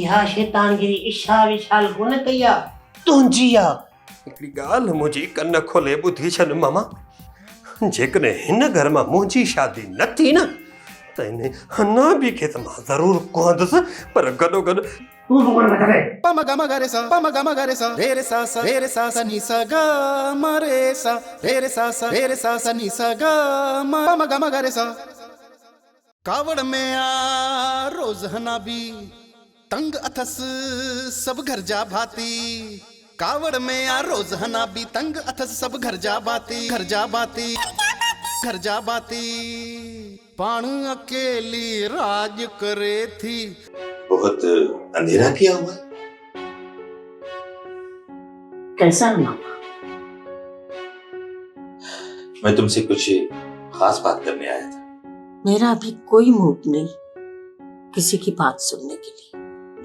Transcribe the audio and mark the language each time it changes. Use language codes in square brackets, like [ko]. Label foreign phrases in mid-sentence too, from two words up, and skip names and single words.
[sd] इहा शैतानगिरी इशा विशाल कोन कई आहे, तुंहिंजी आहे। हिकिड़ी ॻाल्हि मुंहिंजी कन खोले ॿुधी छॾ मामा, जेकॾहिं हिन घर मां मुंहिंजी शादी न थी न त इन हनाबी खे त मां ज़रूरु कुहंदुसि, पर गॾोगॾु तूं बि कोन करे। पम गम गरे सा पम गम गरे सा रे रे सा सा नी सा ग म रे सा रे रे सा नी सा ग म पम गम गरे सा। कावड़ में आ रोज हनाबी, तंग अथस सब घर जा भाती। कावड़ में आ रोज हनाबी, तंग अथस सब घर जा बाती, घर जा बाती, घर जा बाती। पाण अकेली राज करे थी। [hi] बहुत अंधेरा किया हुआ है। कैसा मामा? मैं तुमसे कुछ खास बात करने आया था। मेरा अभी कोई मूड नहीं किसी की बात सुनने के लिए।